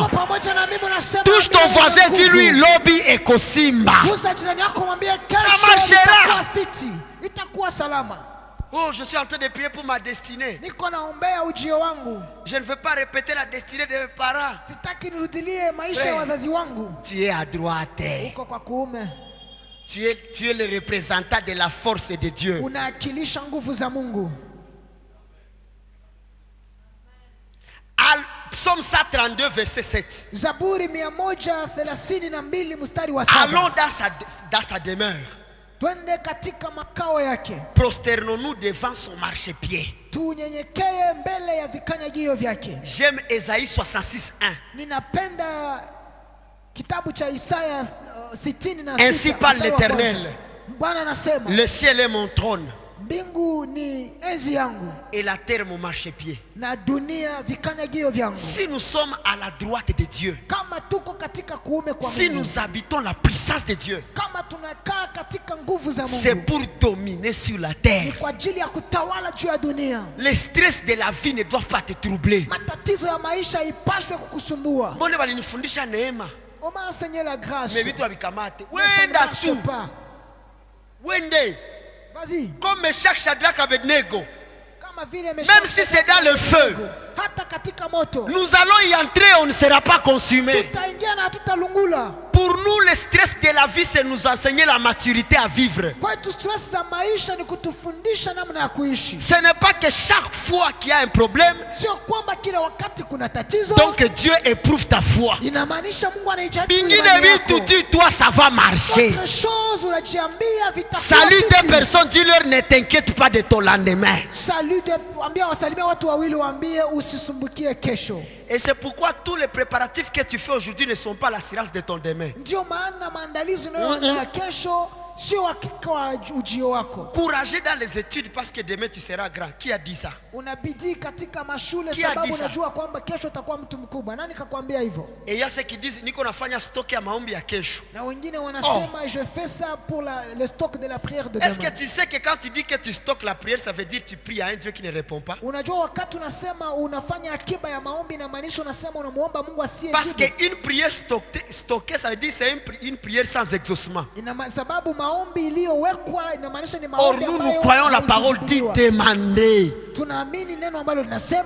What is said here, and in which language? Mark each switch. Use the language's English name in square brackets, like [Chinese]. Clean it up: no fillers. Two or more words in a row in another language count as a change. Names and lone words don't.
[Swahili] Uko pamoja na mimi unasema [French] Touche ton [Swahili] amen [French] voisin, [Swahili] yenye [French] dis-lui [Swahili] nguvu. lobby et kosimba. Gusa jirani yako mwambie [French] Ça [Swahili] kesho [French] marchera. [Swahili] itakuwa fiti. Itakuwa salama. [French] Oh, je suis en train de prier pour ma destinée. [Swahili] Niko naombea ujio wangu. [French] Je ne veux pas répéter la destinée de mes parents. [Swahili] Sitaki nirudilie maisha ya [French] Frère. [Swahili] wazazi wangu. [French] Tu es à droite. [Swahili] Uko kwa kuume. [French] Tu es le représentant de la force de Dieu. [Swahili] Unaakilisha nguvu za Mungu. [French] Psaume 132 verset 7. [Swahili] Zaburi 132 mstari wa 7. [French] Allons dans sa demeure. [Swahili] Twende katika makao yake. [French] Prosternons-nous devant son marchepied. [Swahili] Tunyenyekee mbele ya vikanyagio vyake. [French] J'aime Ésaïe 66:1. [Swahili] Ninapenda kitabu cha Isaya 66. [French] Ainsi parle l'Éternel. [Swahili] Bwana anasema, [French] le ciel est mon trône [Swahili] mbingu ni enzi yangu [French] et la terre mon marchepied. [Swahili] na dunia vikanyagio vyangu. [French] Si nous sommes à la droite de Dieu, [Swahili] Kama tuko katika kuume kwa [French] si [Swahili] Mungu, [French] nous habitons la puissance de Dieu, [Swahili] kama tunakaa katika nguvu za [French] c'est [Swahili] Mungu, [French] pour dominer sur la [Swahili] ni [French] terre. [Swahili] kwa ajili ya kutawala juu ya dunia. [French] Les stress de la vie ne doivent pas te troubler. [Swahili] Matatizo ya maisha ipaswe kukusumbua. Mbona walinifundisha neema, [French] On m'a enseigné la grâce. [Swahili] mais vitu havikamate. [French] Mais ça ne [Swahili] Wenda [French] marche tu, pas. [Swahili] wende [French] Vas-y. comme Meshach, Shadrach, Abednego. [Swahili] Kama vile [French] Même si c'est dans le feu, [Swahili] hata katika moto [French] nous allons y entrer, on ne sera pas consumé. [Swahili] tutaingia na tutalungula. [French] Pour nous, le stress de la vie, c'est nous enseigner la maturité à vivre. [Swahili] Kwetu stress za maisha ni kutufundisha namna ya kuishi. [French] Ce n'est pas que chaque fois qu'il y a un problème, [Swahili] Sio kwamba kila wakati kuna tatizo [French] donc Dieu éprouve ta foi. [Swahili] inamaanisha Mungu anajaribu Bingine imani vitu, yako. [French] dis-toi, ça va marcher. Autre chose [Swahili] unajiambia vitakuwa [French] Salut [Swahili] fiti. [French] des personnes, dis-leur, ne t'inquiète pas de ton lendemain. [Swahili] Salut de ambia wasalimia watu wawili waambie usisumbukie kesho. [French] Et c'est pourquoi tous les préparatifs que tu fais aujourd'hui ne sont pas l'assurance de ton demain. [Swahili] Ndio maana maandalizi unayoandaa kesho sio hakika wa ujio wako. [French] Courageux dans les études parce que demain tu seras grand. Qui a dit ça? [Swahili] Unabidii katika mashule [French] Qui a [Swahili] sababu [French] dit ça? [Swahili] unajua kwamba kesho utakuwa mtu mkubwa. Nani kakwambia hivyo? [French] Et il y a ceux qui disent [Swahili] niko nafanya stock ya maombi ya kesho. Na wengine wanasema [French] je fais ça pour le stock de la prière de demain. Est-ce que tu sais que quand tu dis que tu stockes la prière, ça veut dire que tu pries à un Dieu qui ne répond pas? [Swahili] Unajua wakati unasema unafanya akiba ya maombi na maanisha unasema unamuomba Mungu asiyejibu. [French] Parce qu'une prière stockée, ça veut dire que c'est une prière sans exaucement. [Swahili] Ina sababu maombi iliyowekwa inamaanisha ni [French] Or [Swahili] maombi [French] nous, [Swahili] ambayo [French] nous croyons la parole dit demandez. [Swahili] Tunaamini neno ambalo linasema